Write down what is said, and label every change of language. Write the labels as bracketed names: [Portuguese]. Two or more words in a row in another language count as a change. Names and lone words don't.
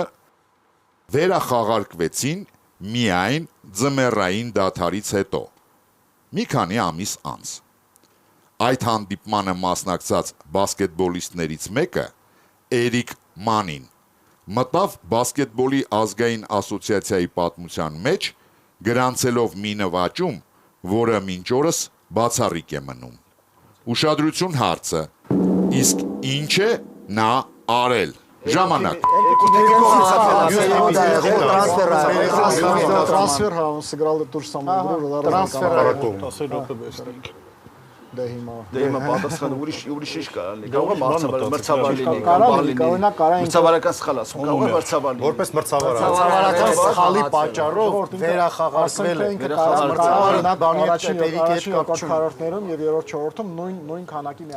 [Armenian] վերախաղարկվեցին միայն ձմեռային դադարից հետո, մի քանի ամիս անց։ Այդ հանդիպմանը մասնակցած բասկետբոլիստներից մեկը, Էրիկ Մանին, մտավ բասկետբոլի ազգային ասոցիացիայի պատմության մեջ, գրանցելով մի նվաճում, որը մինչ օրս բացառիկ է մնում։ Ուշադրություն հարցը, իսկ ինչ է նա արել։ Ժամանակ։ [Russian] Трансфер, он сыграл эту же самую игру. Трансфер. [Armenian] 10 րոպե բեսնենք։ Դե հիմա։ Դե հիմա պատասխանը ուրիշ ինչ կա լինի։ Կարող է մրցավար լինի, մրցավարական սխալ ասում, կարող է մրցավար լինի։ Որպես մրցավար։ Մրցավարական սխալի պատճառով վերախաղարկվել է։ Առաջին քառորդներում եւ երրորդ չորրորդում նույն քանակի միայն։